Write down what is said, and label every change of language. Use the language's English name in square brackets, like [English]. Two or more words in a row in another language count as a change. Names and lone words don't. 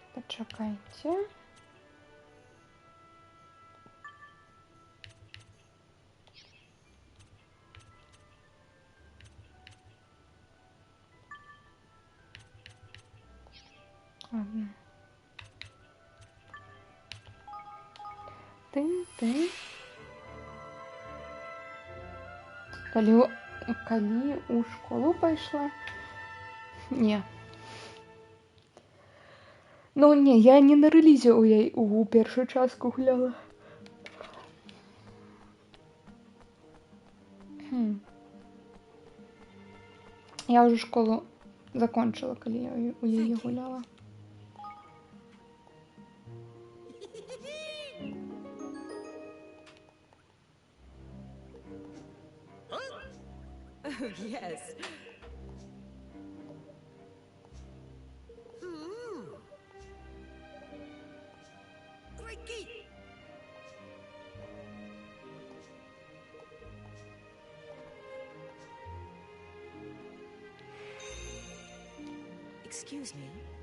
[Ukrainian] Чекайте. Ладно. [Belarusian] Ты. Калі у школу пайшла? Не. Ну, не, я не на релізе у першую частку гуляла. Я уже школу закончила, калі я у яе гуляла. [English] Oh, yes. Great geek! Excuse me.